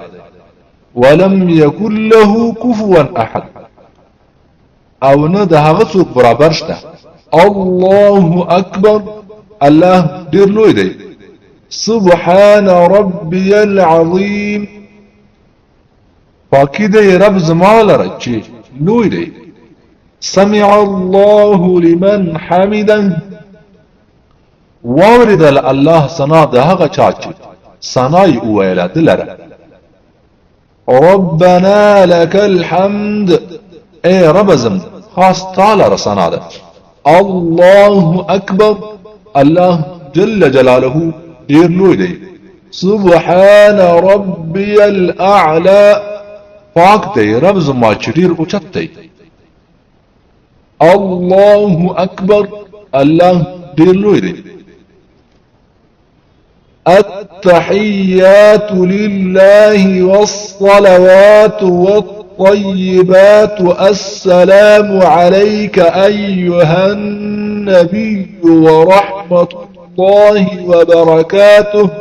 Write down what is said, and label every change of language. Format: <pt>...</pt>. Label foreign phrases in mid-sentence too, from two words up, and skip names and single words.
<ar>ولم يكن له كفوا احد،</ar> <ps>او نه د هغه څوک برابر شته.</ps> <ar>الله اکبر،</ar> <ps>الله ډیر لوی دی.</ps> <ar>سبحان ربي العظيم،</ar> <ps>پاکی دی رب زما لره چې لوی دی.</ps> <ar>سمع الله لمن حمده،</ar> <ps>واوریدل الله ثنا د هغه چا چې ثنای وویله دلره.</ps> <ar>ربنا لك الحمد،</ar> <ps>اے رب زم خاص تعالی رسنا ده.</ps> <ar>الله اکبر، الله جل جلاله</ar> <ps>ډیر لوی دی.</ps> <ar>سبحان ربي الاعلى،</ar> <ps>پاک دی رب زما چې ډیر اوچت دی.</ps> <ar>الله اکبر،</ar> <ps>الله ډیر لوی دی.</ps> <ar>التحيات لله والصلوات والطيبات السلام عليك أيها النبي ورحمة الله وبركاته.</ar>